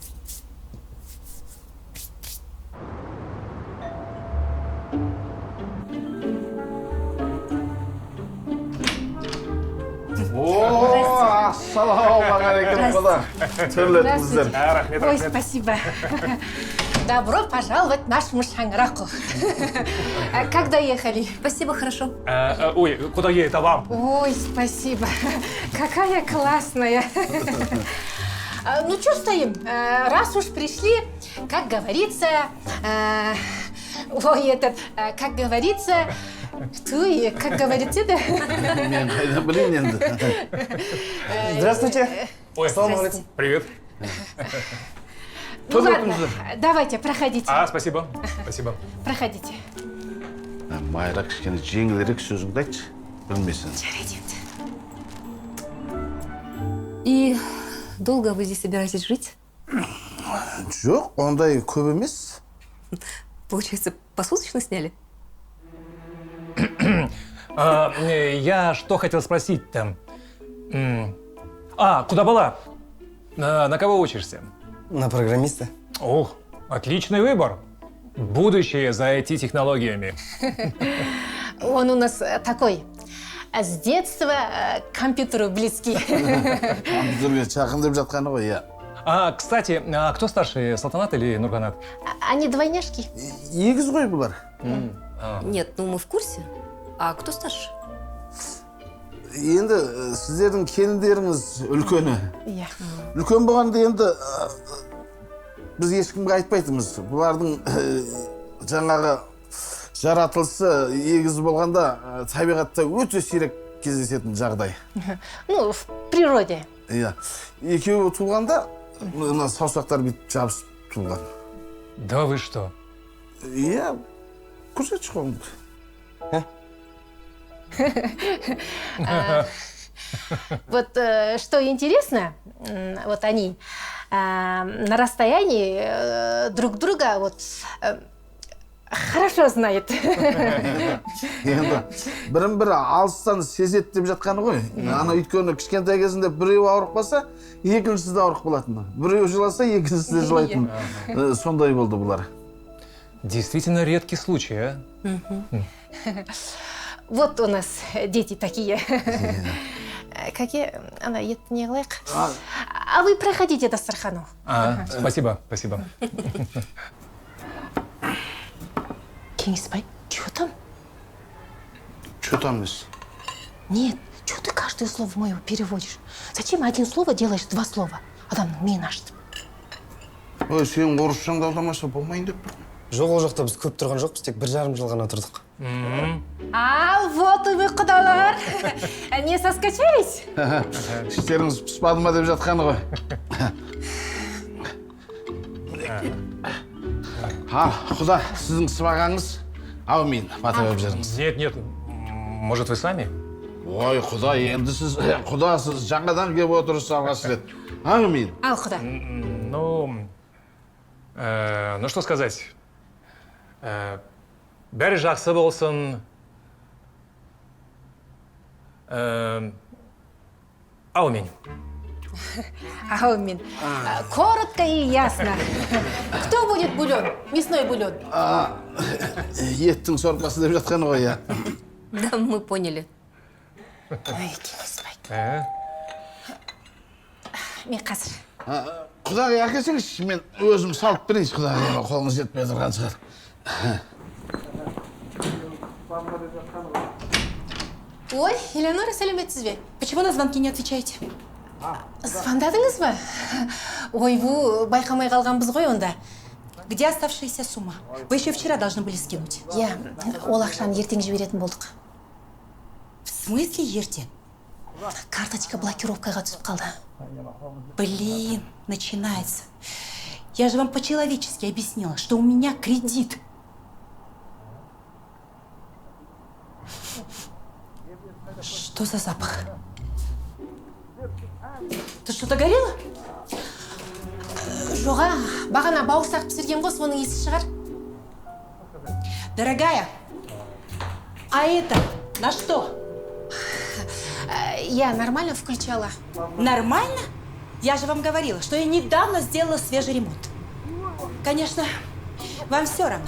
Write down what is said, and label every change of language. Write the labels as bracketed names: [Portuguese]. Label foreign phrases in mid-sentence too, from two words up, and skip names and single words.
[Kazakh] Ассалаумағалейкум, құда. Түрлетіңіздер. Ой, [Russian] спасибо. Добро пожаловать в нашему шаңыраку. Как доехали? Спасибо, хорошо. Ой, куда едет, а вам? Ой, спасибо. Какая классная. Ну, что стоим? Раз уж пришли, как говорится... Ой, этот, как говорится... Что и, как говорится, да? Здравствуйте. Ой, привет. Ну ладно, давайте, проходите. Спасибо. Спасибо. Проходите. [Kazakh] Майра, кішкене жеңілірек сөзіңді айтшы, білмесін. [Russian] И долго вы здесь собираетесь жить? [Kazakh] Жоқ, ондай көп емес. [Russian] Получается, посуточно сняли? Я что хотел спросить-то? Куда была? На кого учишься? На программиста. Ох, отличный выбор. Будущее за IT-технологиями. Он у нас такой, с детства к компьютеру близкий. [Kazakh] Компьютерге жақын деп жатқаны ғой, иә. [Russian] Кстати, кто старше, Салтанат или Нурганат? Они двойняшки. [Kazakh] Егіз ғой бұлар. [Russian] Нет, ну мы в курсе. А кто старше? [Kazakh] Енді сіздердің келіндеріңіз үлкені. Иә. Үлкен болғанда енді біз ешкімге айтпайтымыз. Бұлардың жаңағы жаратылысы егіз болғанда табиғатта өте сирек кездесетін жағдай. [Russian] Ну, в природе. [Kazakh] Иә. Екеуі туылғанда саусақтар бүйтіп жабысып туылған. [Russian] Да вы что? [Kazakh] Иә, көрсетші қолыңды. [Russian] Вот что интересно, вот они на расстоянии друг друга вот хорошо знают. [Kazakh] Енді бірін-бірі алыстан сезет деп жатқаны ғой. Ана өйткені кішкентай кезінде біреу ауырып қалса, екіншісі де ауырып қалатын. Біреу жыласа, екіншісі де жылайтын. Сондай болды бұлар. [Russian] Действительно редкий случай, а? Вот у нас дети такие. Какие? Она это не лайк. А вы проходите до Стархану. Спасибо, спасибо. Кеңесбай, что там? Что там, мисс? Нет, что ты каждое слово мое переводишь? Зачем один слово делаешь два слова? Адам не наш. [Kazakh] Ой, сен орысшаңды аудармаса болмайын деп тұрмын. Жоқ, ол жақта біз көп тұрған жоқпыз, тек 1,5 жыл ғана тұрдық. [Russian] Вот и вы, [Kazakh] құдалар. [Russian] Не соскочились? [Kazakh] Іштеріңіз піспады ма деп жатқаны ғой. Құда, сіздің сыбағаңыз, ау мен, бата өп жеріңіз. Нет, может, вы сами? Ой, құда, енді сіз, құда, сіз жаңадан кеп отырсыз алғаш рет. Ау мен. Ал, құда. [Russian] Ну что сказать? [Kazakh] Бәрі жақсы болсын. Аумин. Аумин. [Russian] Коротко и ясно. Кто будет бульон? Мясной бульон. [Kazakh] Еттің сорпасы деп жатқан ғой, я. [Russian] Да, мы поняли. [Kazakh] Мен қазір. Құдағи әкесіңізші, мен өзім салып берейінші, құдағи, қолыңыз жетпей тұрған шығар. Ой, Элеонора, сәлеметсіз бе? [Russian] Почему на звонки не отвечаете? [Kazakh] Звондадыңыз ба? Ой, бұл байқамай қалғанбыз ғой онда. [Russian] Где оставшаяся сумма? Вы еще вчера должны были скинуть. [Kazakh] Иә, ол ақшаны ертең жіберетін болдық. [Russian] В смысле ертең? [Kazakh] Карточка блокировкаға түсіп қалды. [Russian] Блин, начинается. Я же вам по-человечески объяснила, что у меня кредит. Что за запах? Тут что-то горело? [Kazakh] Жоға, бағана бауырсақ пісірген ғой, соның иісі шығар. [Russian] Дорогая, а это на что? Я нормально включала. Нормально? Я же вам говорила, что я недавно сделала свежий ремонт. Конечно, вам все равно.